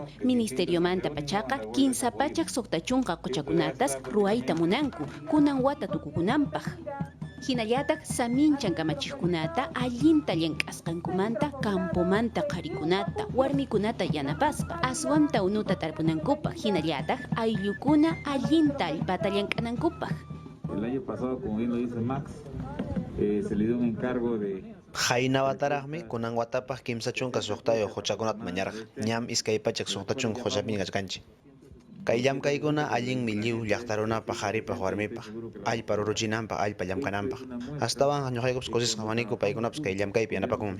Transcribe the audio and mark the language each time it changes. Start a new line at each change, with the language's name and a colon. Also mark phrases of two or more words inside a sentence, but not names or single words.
Quechua: Ministerio manta pachaqa kinsapachak soqtachunqa qochakunatas ruayta munanku, kunan wata tukukunanpaq. Hinallatak saminchan kamachijkunata allinta llank'asqankumanta campomanta qharikunata warmikunata yanapaspa aswamta unuta tarpunankupaq hinallatak ayllukuna allinta allpata llank'anankupaq.
Spanish: El año pasado, como bien lo dice Max, se le dio un encargo de
Quechua: Hainawataraqmi kunan watapas kimsa chunka suqtayo huchakunata mañaraq ñam iskay pachak suqta chunka huchapin kachkanchik. Kay llamkaykuna allinmi lliw llaqtarunapaq qaripaq warmipaq allpa ruruchinanpaq allpa llamkananpaq. Astawan ñuqaykupas kusisqa maniku paykunapas kay llamkaypi yanapakunmi.